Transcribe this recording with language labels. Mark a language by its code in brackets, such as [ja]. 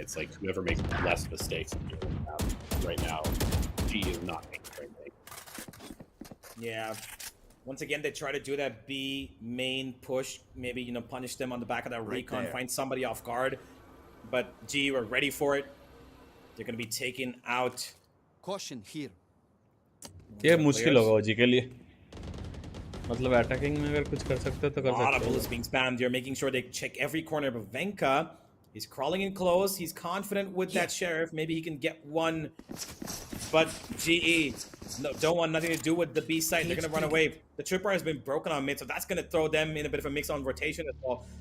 [en] It's like whoever makes less mistakes right now, GE is not making anything. Yeah. Once again, they try to do that B main push, maybe, you know, punish them on the back of that recon, find somebody off guard. But G were ready for it. They're going to be taken out. Caution here. [hi] ये मुश्किल होगा OG के लिए. मतलब attacking में अगर कुछ कर सकते तो कर सकते. [en] A lot of bullets being spammed here, making sure they check every corner. But Venka is crawling in close. He's confident with that sheriff. Maybe he can get one. But GE don't want nothing to do with the B site. They're going to run away. The tripwire has been broken on mid, so that's going to throw them in a bit of a mix on rotation as well.